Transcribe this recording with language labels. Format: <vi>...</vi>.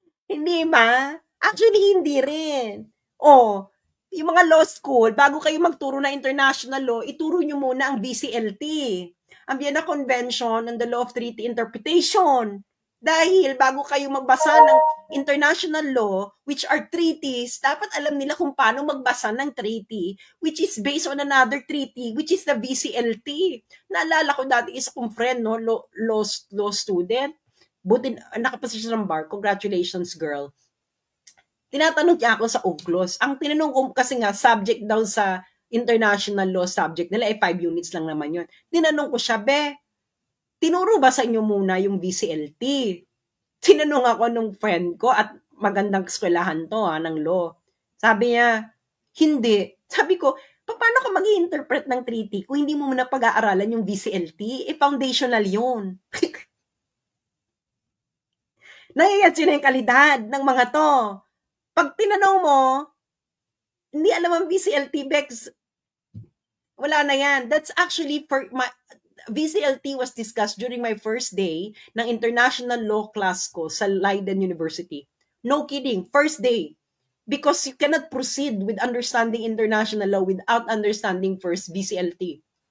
<tl>Hindi ba? Actually, hindi rin. Yung mga law school, bago kayo magturo na international law, ituro nyo muna ang VCLT, ang Vienna Convention on the Law of Treaty Interpretation. Dahil bago kayo magbasa ng international law, which are treaties, dapat alam nila kung paano magbasa ng treaty, which is based on another treaty, which is the VCLT. Naalala ko dati isa kong friend, no, law student. Buti nakapasya siya ng bar. Congratulations, girl. Tinatanong niya ako sa UGLOS. Ang tinanong ko kasi nga, subject daw sa international law subject nila, 5 units lang naman yun. Tinanong ko siya, tinuro ba sa inyo muna yung VCLT? Tinanong ako nung friend ko at magandang eskwelahan to ng law. Sabi niya, hindi. Sabi ko, paano ka mag-i-interpret ng treaty kung hindi mo muna pag-aaralan yung VCLT? Foundational yun. Naiyan sila yung kalidad ng mga to. Pag tinanong mo, hindi alam ang VCLT, Bex, wala na yan.</tl> <en>That's actually for VCLT was discussed during my first day ng international law class ko sa Leiden University. No kidding, first day. Because you cannot proceed with understanding international law without understanding first VCLT.</en>